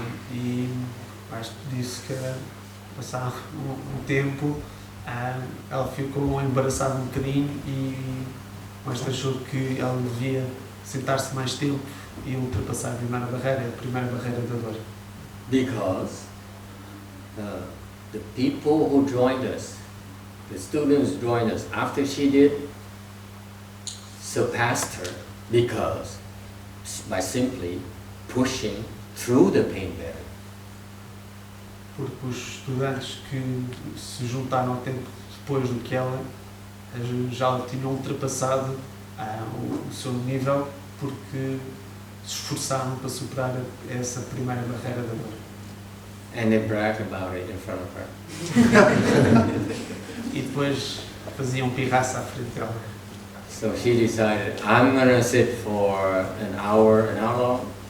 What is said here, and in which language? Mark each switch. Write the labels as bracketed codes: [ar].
[pt] E acho que disse que passado um tempo ela ficou embaraçada um bocadinho e mas achou que ela devia sentar-se mais tempo e ultrapassar a primeira barreira da dor. [en] Because the people who joined us, the students who joined us after she did, surpassed her because by simply pushing through the pain barrier. [pt] porque os estudantes que se juntaram ao tempo depois do que ela já tinham ultrapassado o seu nível, porque se esforçaram para superar essa primeira barreira da dor. [en] And they brag about it in front of her. [pt] E depois faziam pirraça à frente dela. [en] So she decided, I'm gonna sit for an hour long?